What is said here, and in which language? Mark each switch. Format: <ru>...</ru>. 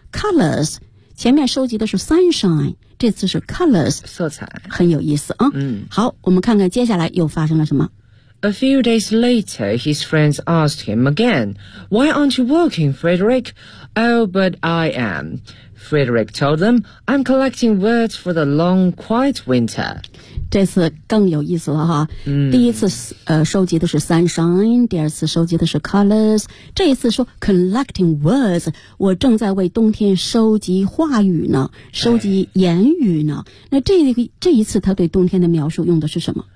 <zh>Colors， 前面收集的是 sunshine， 这次是 colors，色彩，很有意思啊。好，我们看看接下来又发生了什么。</zh> <en>A few days later, his friends asked him again, "Why aren't you working, Frederick?" "Oh, but I am," Frederick told them. "I'm collecting words for the long, quiet winter."</en> <zh>这次更有意思了哈。第一次收集的是 sunshine， 第二次收集的是 colors， 这一次说</zh> <en>collecting words，</en> <zh>我正在为冬天收集话语呢，收集言语呢。那这一次他对冬天的描述用的是什么？</zh>